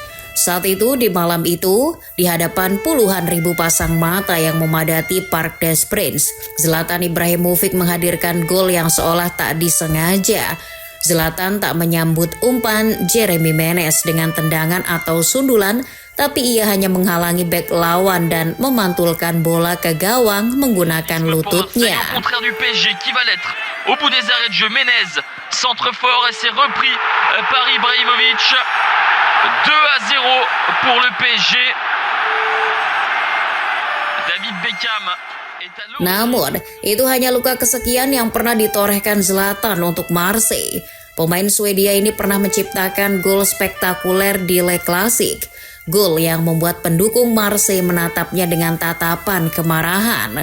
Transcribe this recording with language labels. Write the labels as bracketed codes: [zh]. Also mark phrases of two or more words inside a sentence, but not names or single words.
[id] Saat itu, di malam itu, di hadapan puluhan ribu pasang mata yang memadati Parc des Princes, Zlatan Ibrahimovic menghadirkan gol yang seolah tak disengaja. Zlatan tak menyambut umpan Jeremy Menez dengan tendangan atau sundulan, tapi ia hanya menghalangi bek lawan dan memantulkan bola ke gawang menggunakan lututnya. [fr] Au contraire du PSG qui va l'être. Au bout des arrêts de jeu, Menez, centre fort et c'est repris par Ibrahimovic. 2-0 pour le PSG. David Beckham. [id] Namun, itu hanya luka kesekian yang pernah ditorehkan Zlatan untuk Marseille. Pemain Swedia ini pernah menciptakan gol spektakuler di Le Classique. Gol yang membuat pendukung Marseille menatapnya dengan tatapan kemarahan.